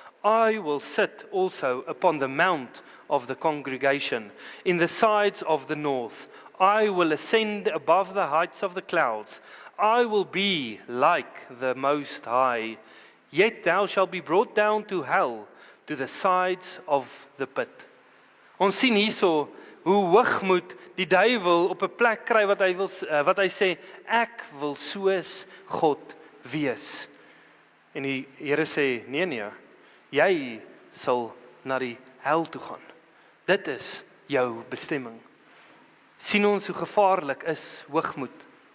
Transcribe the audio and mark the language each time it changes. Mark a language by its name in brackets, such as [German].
[English] I will sit also upon the mount of the congregation, in the sides of the north. I will ascend above the heights of the clouds. I will be like the Most High. Yet thou shalt be brought down to hell, to the sides of the pit. [Afrikaans] Ons sien hierso hoe hoogmoed die duiwel op 'n plek kry wat hy sê, ek wil soos God wees. En die Here sê, nee, jy sal na die hel toe gaan. Dit is jou bestemming. Sien ons hoe gevaarlik is hoogmoed.